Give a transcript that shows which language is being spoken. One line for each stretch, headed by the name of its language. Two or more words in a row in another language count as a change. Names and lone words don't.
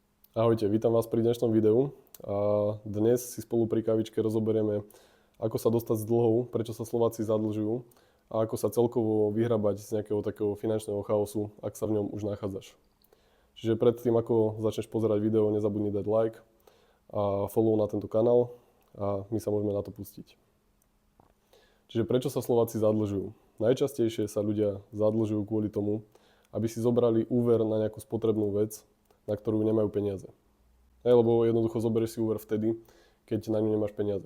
Slovak: Ahojte, vítam vás pri dnešnom videu a dnes si spolu pri kavičke rozoberieme, ako sa dostať z dlhov, prečo sa Slováci zadlžujú a ako sa celkovo vyhrabať z nejakého takého finančného chaosu, ak sa v ňom už nachádzaš. Čiže predtým, ako začneš pozerať video, nezabudni dať like a follow na tento kanál a my sa môžeme na to pustiť. Čiže prečo sa Slováci zadlžujú? Najčastejšie sa ľudia zadlžujú kvôli tomu, aby si zobrali úver na nejakú spotrebnú vec, na ktorú nemajú peniaze. Lebo jednoducho zoberieš si úver vtedy, keď na ňu nemáš peniaze.